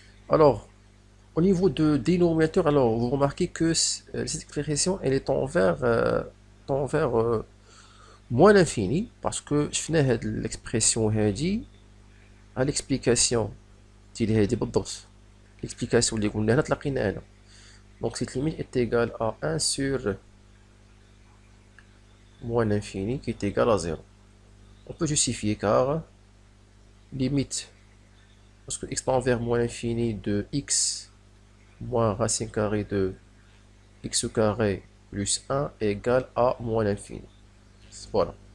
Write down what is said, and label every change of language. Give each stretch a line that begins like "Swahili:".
French: Alors, au niveau de dénominateur, alors vous remarquez que cette expression elle est envers moins l'infini parce que je finis l'expression هذه à l'explication
Arabic: ديال هذه بالضبط. L'explication اللي قلنا هنا تلاقينا هنا.
French: Donc cette limite est égale à 1 sur moins l'infini qui est égal à 0. On peut justifier car limite parce que x tend vers moins l'infini de x moins racine carrée de x carré plus 1 égale à moins l'infini. Voilà.